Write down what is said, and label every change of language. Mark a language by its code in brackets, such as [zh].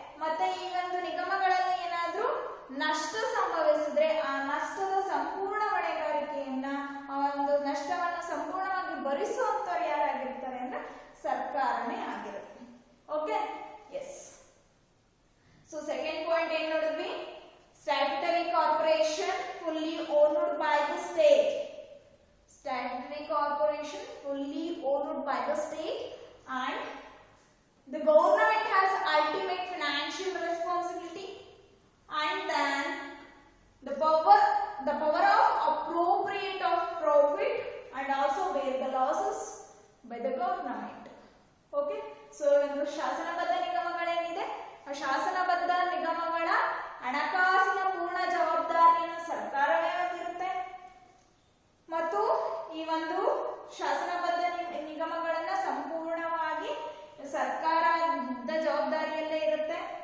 [kn] ಮತ್ತೆ ಈ ಒಂದು ನಿಗಮಗಳಲ್ಲಿ ಏನಾದ್ರೂ ನಷ್ಟ ಸಂಭವಿಸಿದ್ರೆ ಆ ನಷ್ಟದ ಸಂಪೂರ್ಣ ಹೊಣೆಗಾರಿಕೆಯನ್ನ, ಆ ಒಂದು ನಷ್ಟವನ್ನ ಸಂಪೂರ್ಣವಾಗಿ ಭರಿಸುವಂತವ್ರು ಯಾರಾಗಿರ್ತಾರೆ ಅಂದ್ರೆ ಸರ್ಕಾರನೇ ಆಗಿರುತ್ತೆ. Okay? S. [en] so second point [kn] ಏನ್ ನೋಡಿದ್ವಿ? [en] Statutory corporation fully owned by the state. Statutory corporation fully owned by the state, and the government has ultimate financial responsibility, and then the power of appropriate of profit and also bear the losses by the government. Okay? [kn] So ಇದು ಶಾಸನಬದ್ಧ ನಿಗಮಗಳೇನಿದೆ, ಆ ಶಾಸನಬದ್ಧ ನಿಗಮಗಳ ಹಣಕಾಸಿನ ಪೂರ್ಣ ಜವಾಬ್ದಾರಿಯನ್ನು ಸರ್ಕಾರವೇ ಹೊಂದಿರುತ್ತೆ ಮತ್ತು ಈ ಒಂದು ಶಾಸನಬದ್ಧ ನಿಗಮಗಳನ್ನ ಸಂಪೂರ್ಣವಾಗಿ ಸರ್ಕಾರದ ಜವಾಬ್ದಾರಿಯಲ್ಲೇ ಇರುತ್ತೆ.